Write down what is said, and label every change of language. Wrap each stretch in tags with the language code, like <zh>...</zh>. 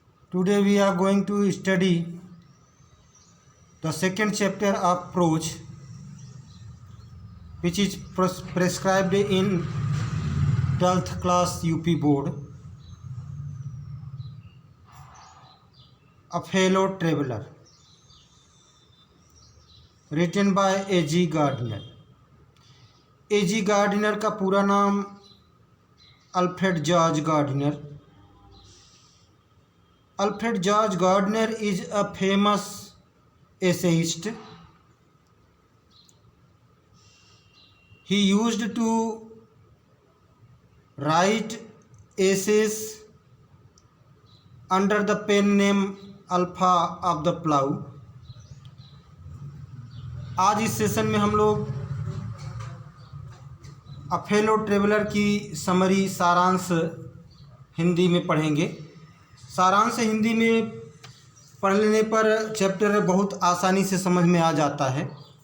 <en>Today we are going to study the second chapter of prose, which is prescribed in 12th class UP board. A fellow traveler, written by A.G. Gardner. A.G.</en> <hi>Gardiner का पूरा नाम Alfred George Gardiner.</hi> <en>Alfred George Gardner is a famous essayist. He used to write essays under the pen name Alpha of the Plough.</en> <hi>आज इस session में हम लोग a fellow traveller की summary सारांश हिंदी में पढ़ेंगे. सारांश हिंदी में पढ़ लेने पर चैप्टर बहुत आसानी से समझ में आ जाता है.</hi>